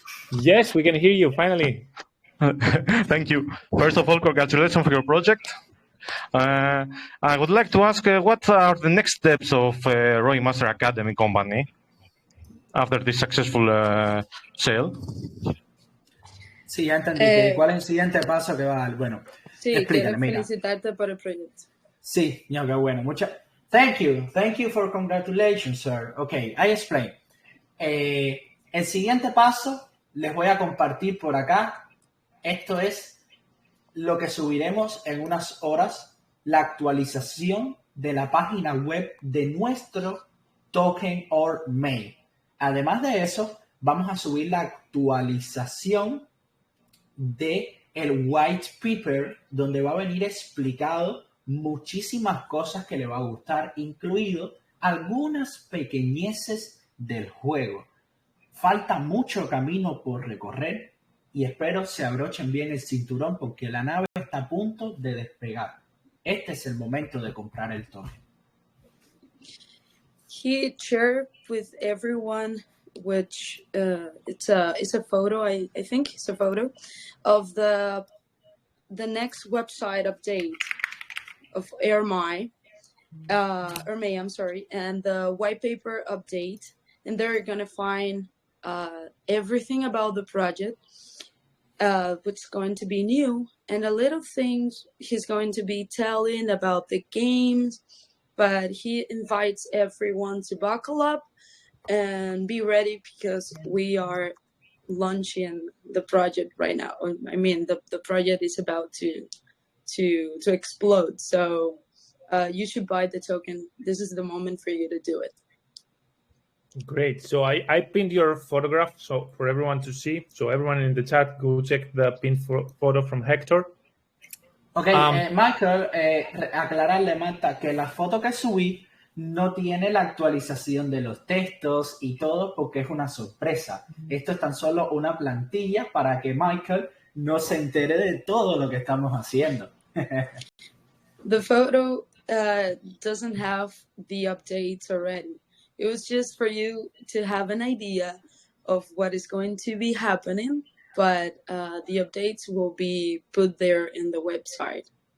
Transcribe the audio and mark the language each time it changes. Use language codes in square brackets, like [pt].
[en] Yes, we can hear you, finally. Thank you. First of all, congratulations for your project. I would like to ask what are the next steps of ROI Master Academy company after this successful sale? [es] Sí, ya entendí. ¿Cuál es el siguiente paso que va a dar? Bueno, Sí, explícale, quiero mira. felicitarte por el proyecto. Sí, no, qué bueno. [en] Thank you for congratulations, sir. Okay, I explain. [es] El siguiente paso les voy a compartir por acá. Esto es lo que subiremos en unas horas, la actualización de la página web de nuestro token or mail. Además de eso, vamos a subir la actualización de el white paper, donde va a venir explicado muchísimas cosas que le va a gustar, incluido algunas pequeñeces del juego. Falta mucho camino por recorrer y espero se abrochen bien el cinturón porque la nave está a punto de despegar. Este es el momento de comprar el token. [en] He shared with everyone, which it's a photo. I think it's a photo of the next website update of RMI, I'm sorry, and the white paper update, and they're gonna find everything about the project, what's going to be new, and a little things he's going to be telling about the games, but he invites everyone to buckle up and be ready because we are launching the project right now. I mean, the project is about to explode. So you should buy the token. This is the moment for you to do it. Great. So I pinned your photograph so for everyone to see. So everyone in the chat, go check the pinned photo from Hector. [es] Ok, Michael, aclararle, Marta, que la foto que subí no tiene la actualización de los textos y todo porque es una sorpresa. Esto es tan solo una plantilla para que Michael no se entere de todo lo que estamos haciendo. [en] The photo doesn't have the updates already. It was just for you to have an idea of what is going to be happening, but the updates will be put there in the website.